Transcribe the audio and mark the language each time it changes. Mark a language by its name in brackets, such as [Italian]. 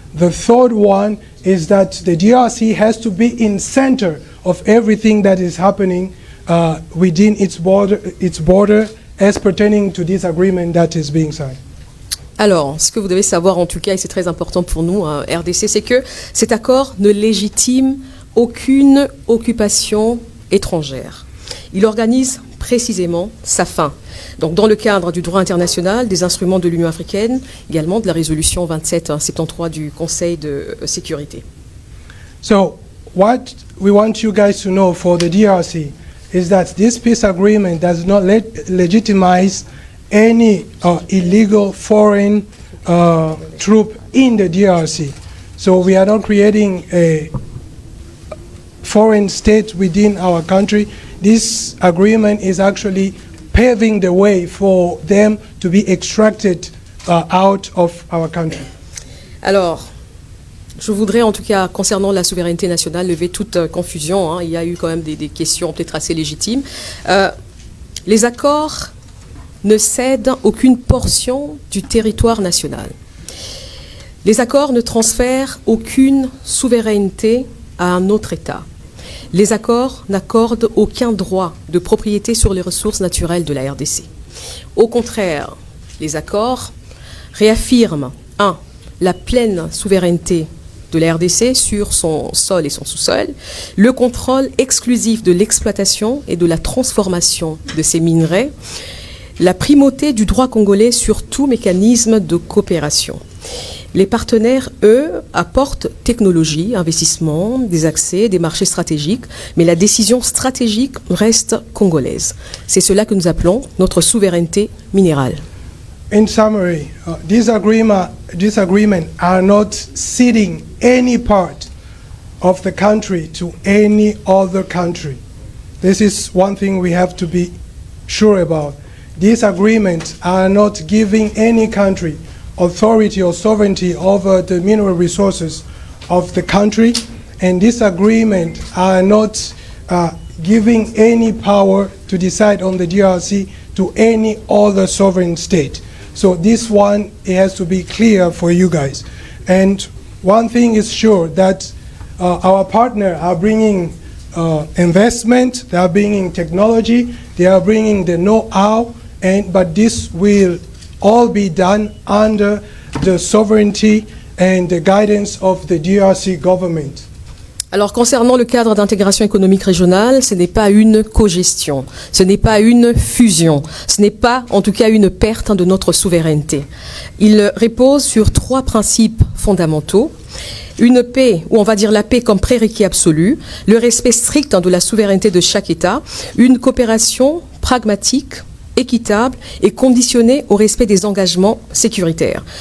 [English] The third one is that the DRC has to be in center of everything that is happening within its border as pertaining to this agreement that is being signed. [French] Alors, ce que vous devez savoir en tout cas, et c'est très important pour nous, RDC, c'est que cet accord ne légitime aucune occupation étrangère. Il organise précisément sa fin. Donc, dans le cadre du droit international, des instruments de l'Union africaine, également de la résolution 2773 du Conseil de sécurité. [English] So, what we want you guys to know for the DRC is that this peace agreement does not legitimize any illegal foreign troop in the DRC. So we are not creating a foreign state within our country. This agreement is actually paving the way for them to be extracted out of our country. [French] Alors, je voudrais en tout cas, concernant la souveraineté nationale, lever toute confusion. Il y a eu quand même des questions peut-être assez légitimes. Les accords ne cèdent aucune portion du territoire national. Les accords ne transfèrent aucune souveraineté à un autre État. Les accords n'accordent aucun droit de propriété sur les ressources naturelles de la RDC. Au contraire, les accords réaffirment 1. La pleine souveraineté de la RDC sur son sol et son sous-sol, le contrôle exclusif de l'exploitation et de la transformation de ces minerais, la primauté du droit congolais sur tout mécanisme de coopération. Les partenaires, eux, apportent technologie, investissement, des accès, des marchés stratégiques, mais la décision stratégique reste congolaise. C'est cela que nous appelons notre souveraineté minérale. [English] In summary, this agreement are not ceding any part of the country to any other country. This is one thing we have to be sure about. These agreements are not giving any country authority or sovereignty over the mineral resources of the country, and this agreement are not giving any power to decide on the DRC to any other sovereign state. So this one, it has to be clear for you guys. And one thing is sure, that our partner are bringing investment, they are bringing technology, they are bringing the know-how, but this will all be done under the sovereignty and the guidance of the DRC government. [French] Alors, concernant le cadre d'intégration économique régionale, ce n'est pas une cogestion, ce n'est pas une fusion, ce n'est pas, en tout cas, une perte de notre souveraineté. Il repose sur 3 principes fondamentaux. Une paix, ou on va dire la paix comme prérequis absolu, le respect strict de la souveraineté de chaque État, une coopération pragmatique, équitable et conditionnée au respect des engagements sécuritaires.